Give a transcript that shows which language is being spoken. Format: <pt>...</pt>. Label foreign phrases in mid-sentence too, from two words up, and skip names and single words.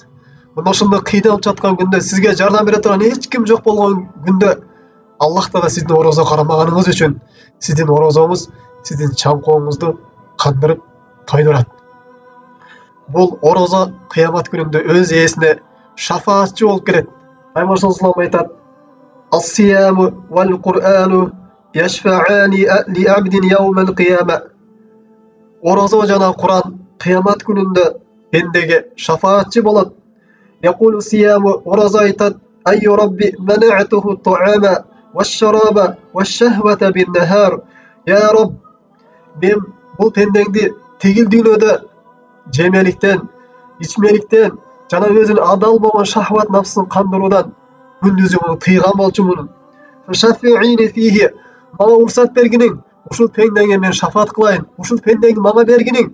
<ky>Мына ошондой кыйналып жаткан күндө, сизге жардам бере турган эч ким жок болгон күндө Аллах Таала сиздин орозо карамаганыңыз үчүн сиздин орозоңуз сиздин чаңкооңузду кандырып тойдурат. Бул орозо кыямат күнүндө өз ээсине шафаатчы болуп келет.</ky> <ar>Пайгамбар صلى الله عليه وسلم айтат: "الصيام والقرآن يشفعان لعبد يوم القيامة."</ar> <ky>Орозо жана Кур'ан кыямат күнүндө пендеге шафаатчы болот.</ky> <ar>يقول الصيام,</ar> <ky>орозо айтат:</ky> <ar>"أي رب منعته الطعام والشراب والشهوة بالنهار." يا رب,</ar> <ky>мен бул пендеңди тигил дүйнөдө жемеликтен, ичмеликтен жана өзүнүн адал болгон шахват нафсын кандыруудан күндүзү муну тыйган болчумун.</ky> <ar>فشفعني فيه,</ar> <ky>мага уруксат бергиниң, ушул пендеңе мен шафаат кылайын, ушул пендеңди мага бергиниң.</ky>